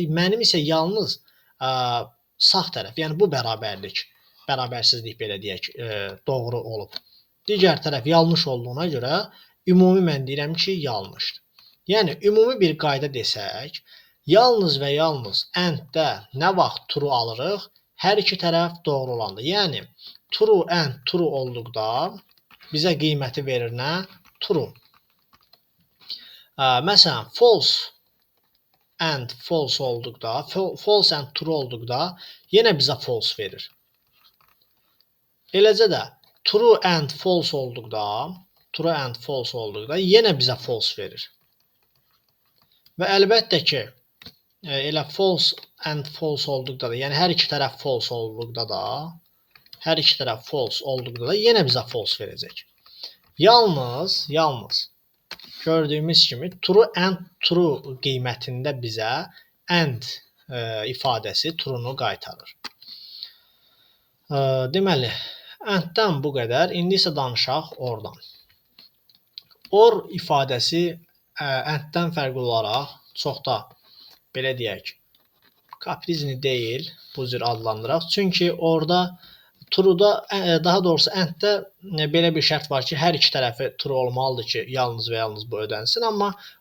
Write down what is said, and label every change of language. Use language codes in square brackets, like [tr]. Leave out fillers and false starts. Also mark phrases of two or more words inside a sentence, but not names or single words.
[az] Mənim isə yalnız sağ tərəf, yəni bu bərabərsizlik belə deyək, doğru olub. Digər tərəf yanlış olduğuna görə ümumi mən deyirəm ki, yanlışdır. Yəni ümumi bir qayda desək, yalnız və yalnız and-də nə vaxt true alırıq? Hər iki tərəf doğru olanda. Yəni [en] true and true [az] olduqda bizə qiyməti verir nə? True. Məsələn, [en] false and false [az] olduqda, [en] false and true [az] olduqda yenə bizə false verir. Eləcə də [en] true and false [az] olduqda yenə bizə false verir. Və əlbəttə ki, elə [en] false and false [az] olduqda da, yəni hər iki tərəf false olduqda da yenə bizə false verəcək. Yalnız gördüyümüz kimi [en] true and true [az] qiymətində bizə and ifadəsi true-nu qaytarır. Deməli, and-dən bu qədər. İndi isə danışaq or-dan. Or ifadəsi and-dən fərqli olaraq çox da belə deyək, kaprizli deyil, bu cür adlandıraq. Çünki orada true-da, daha doğrusu and-də belə bir şərt var ki, hər iki tərəfi true olmalıdır ki, yalnız və yalnız bu ödənsin.